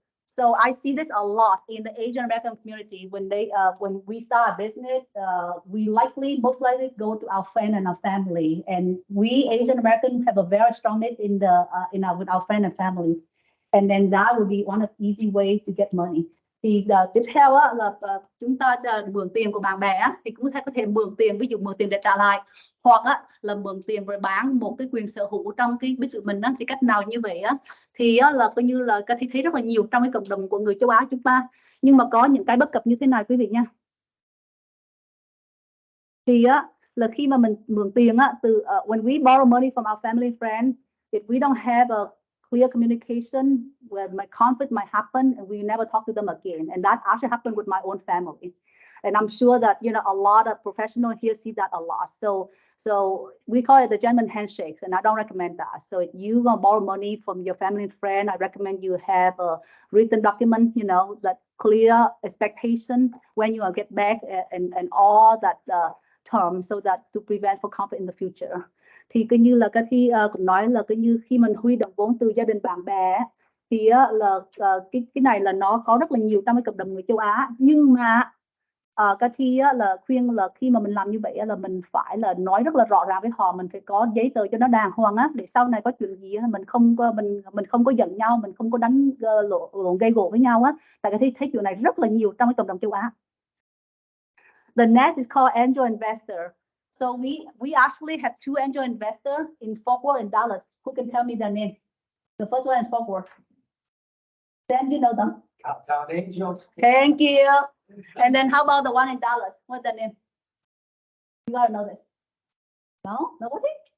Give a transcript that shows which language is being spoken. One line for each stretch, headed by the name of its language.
English: So I see this a lot in the Asian American community. When we start a business, we most likely go to our friend and our family. And we Asian Americans have a very strong need with our friend and family. And then that would be one of the easy ways to get money.
Vietnamese: Thì tiếp theo á, là chúng ta mượn tiền của bạn bè á, thì cũng có thể mượn tiền, ví dụ mượn tiền để trả lại, hoặc á, là mượn tiền rồi bán một cái quyền sở hữu trong cái business mình á. Thì cách nào như vậy á thì á, là coi như là Cathy thấy rất là nhiều trong cái cộng đồng của người châu Á chúng ta, nhưng mà có những cái bất cập như thế này quý vị nha. Thì á, là khi mà mình mượn tiền á, từ
English: when we borrow money from our family friend, if we don't have a clear communication, where my conflict might happen and we never talk to them again. And that actually happened with my own family. And I'm sure that, a lot of professionals here see that a lot. So we call it the German handshakes, and I don't recommend that. So if you want to borrow money from your family and friend, I recommend you have a written document, that clear expectation when you will get back and all that terms, so that to prevent for conflict in the future.
Vietnamese: Thì coi như là Cathy cũng nói là coi như khi mình huy động vốn từ gia đình bạn bè thì là cái này là nó có rất là nhiều trong cái cộng đồng người châu Á, nhưng mà Cathy là khuyên là khi mà mình làm như vậy là mình phải là nói rất là rõ ràng với họ, mình phải có giấy tờ cho nó đàng hoàng á, để sau này có chuyện gì mình không có giận nhau, mình không có đánh lộn gây gổ với nhau á. Tại Cathy thấy chuyện này rất là nhiều trong cái cộng đồng châu Á.
English: The next is called angel investor. So we actually have two angel investors in Fort Worth and Dallas. Who can tell me their name? The first one in Fort Worth. Then you know them. Countdown Angels. Thank you. And then how about the one in Dallas? What's their name? You gotta know this. No? Nobody?